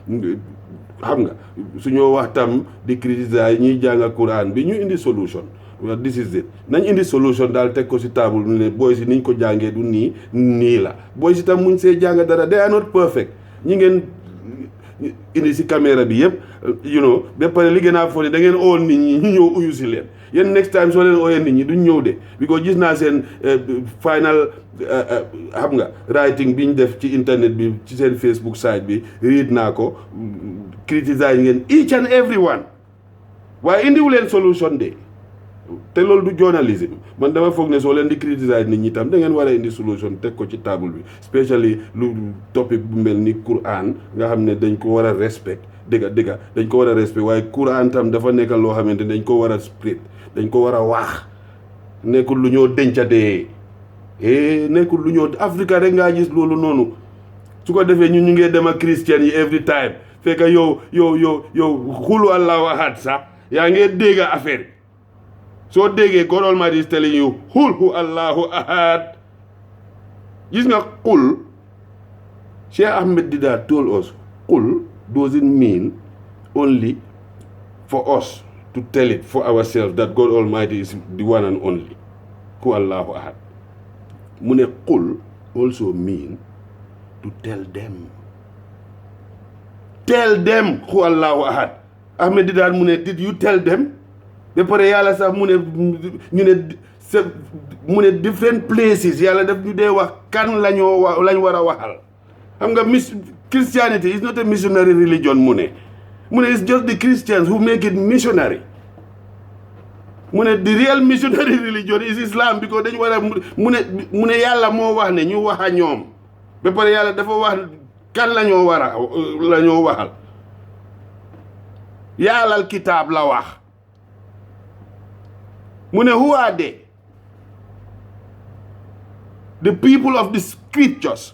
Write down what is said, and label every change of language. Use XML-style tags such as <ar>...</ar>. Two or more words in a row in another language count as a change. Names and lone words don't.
<wo>xam nga suñoo wax tam di criticiser ñiy jàng Quran bi ñu indi solution</wo> <en>this is it</en> <wo>nañ indi solution daal teg ko si table ne booy si niñ ko jàngee du nii la booy si tam muñ see jàng dara</wo> <en>they are not perfect</en> <wo>ñi ngeen indi si caméra bi yëpp ba pare li gën a fo da ngeen oo nit ñi ñu ñëw uyu si leen yéen</wo> <en>next time</en> <wo>soo leen ooyee nit ñi duñ ñëw de because gis naa seen final xam nga writing bi ñu def ci internet bi ci seen Facebook site bi read naa ko criticize ngeen</wo> <en>each and every one</en> <wo>waaye indiwu leen solution de te loolu du journalisme man dama foog ne soo leen di criticize nit ñi tam da ngeen war a indi solution teg ko ci table bi especially lu topic bu mel ni Quran nga xam ne dañ ko war a respect dëgga dañ ko war a respect waaye Quran tam dafa nekk loo xamante dañ ko war a spread dañ ko war a wax nekkul lu ñoo dencadee nekkul lu ñoo Africa rek ngaa gis loolu noonu su ko defee ñu ngee dem ak christian yi every time fekk yow xulu</wo> <ar>الله أحد</ar> <wo>sax yaa ngee dégg affaire soo déggee</wo> <en>God Almighty is telling you</en> <ar>هو الله أحد</ar> <wo>gis nga qul</wo> <en>Cheikh Ahmed Didat told us qul doesn't mean only for us to tell it for ourselves that God Almighty is the one and only</en> <ar>هو الله أحد</ar> <wo>mu ne</wo> <en>qul also mean to tell</en> <wo>them</wo> <ar>هو الله أحد</ar> <wo>Ahmed Didat mu ne</wo> <en>did you tell them</en> <wo>ba pare yàlla sax mu ne</wo> <en>different places</en> <wo>yàlla daf ñu dee wax kan lañ war a waxal xam nga</wo> <en>Christianity is not a missionary religion</en> <wo>mu ne</wo> <en>it's just the Christians who make it missionary</en> <wo>mu ne</wo> <en>the real missionary religion is Islam because</en> <wo>dañu war a mu ne yàlla moo wax ne ñu wax a ñoom ba pare yàlla dafa wax kan la ñoo waxal yàllal kitaab la wax mu ne</wo> <en>who are they? The people of the scriptures.</en>